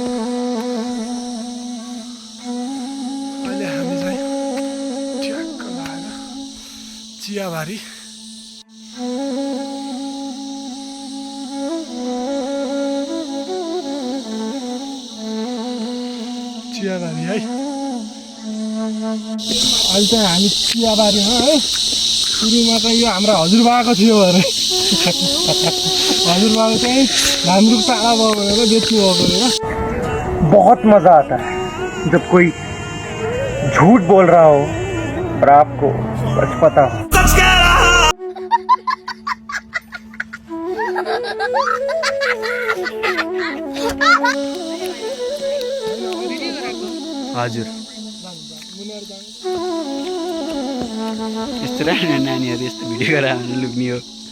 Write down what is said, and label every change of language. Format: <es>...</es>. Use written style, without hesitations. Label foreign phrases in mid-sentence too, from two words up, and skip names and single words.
<ne>अहिले हामी चाहिँ ठ्याक्क लागेर चियाबारी चियाबारी है। अहिले चाहिँ हामी चियाबारीमा है। सुरुमा चाहिँ यो हाम्रो हजुरबाको थियो अरे। हजुरबाको चाहिँ धान रुख टाढा भयो भनेर बेच्नु भएको अरे।</ne> <hi>बहुत मज़ा आता है जब कोई झूठ बोल रहा हो और आपको सच पता हो।</hi> <ne>हजुर यस्तो नानीहरू यस्तो भिडियो गरेर लुक्ने हो।</ne>